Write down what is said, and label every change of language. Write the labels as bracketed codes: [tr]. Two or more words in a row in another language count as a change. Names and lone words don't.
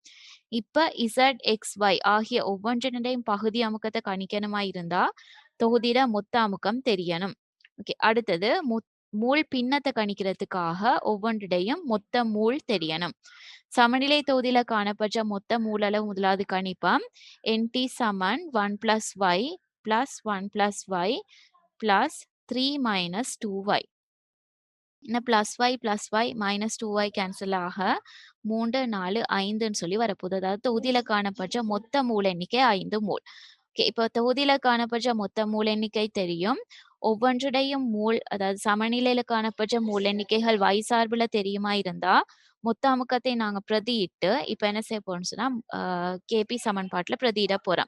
[ta] இப்ப இசட் எக்ஸ் ஒய் ஆகிய ஒவ்வொன்றினையும் பகுதி அமுக்கத்தை கணிக்கணுமா இருந்தா தொகுதியிட மொத்த அமுக்கம் தெரியணும். ஓகே, அடுத்தது மூல் பின்னத்தை கணிக்கிறதுக்காக ஒவ்வொன்றிடையும் மொத்த மூல் தெரியணும். சமநிலை தொகுதியில காணப்படுற மொத்த மூலளவு முதலாவது கணிப்பம். NT சமன் 1 + y + 1 + y + 3 - 2y. இந்த +y +y -2y கேன்சல் ஆக 3 4 5ன்னு சொல்லி வரப்போகுது. அதாவது தொகுதியில காணப்படுற மொத்த மூல எண்ணிக்கை 5 மூல். ஓகே, இப்போ தொகுதியில காணப்படுற மொத்த மூல எண்ணிக்கை தெரியும். ஒவ்வொன்றுடையும் மூல் அதாவது சமநிலையில காணப்படுற மூல எண்ணிக்கைகள் y சார்புல தெரியுமா இருந்தா மொத்த அமுக்கத்தை நாங்க பிரதியிட்டு இப்ப என்ன செய்ய போறோம்னு சொன்னா கேபி சமன்பாட்டுல பிரதியிட போறோம்.